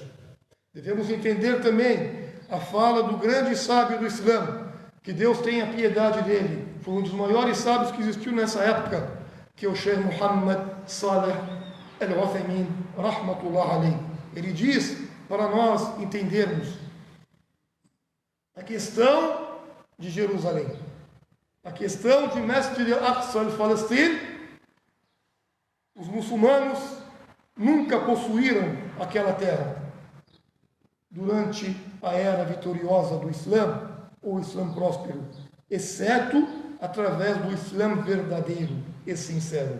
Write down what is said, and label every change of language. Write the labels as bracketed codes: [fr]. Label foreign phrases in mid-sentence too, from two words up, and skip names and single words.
[pt] Devemos entender também a fala do grande sábio do Islã, que Deus tenha piedade dele, foi um dos maiores sábios que existiu nessa época, que é o Sheikh Muhammad Saleh Al-Uthaymin, [ar] رحمة الله عليه. [pt] Ele diz, para nós entendermos, a questão de Jerusalém, a questão de Masjid al-Aqsa al-Palestina. Os muçulmanos nunca possuíram aquela terra durante a era vitoriosa do Islã, ou Islã próspero, exceto através do Islã verdadeiro e sincero.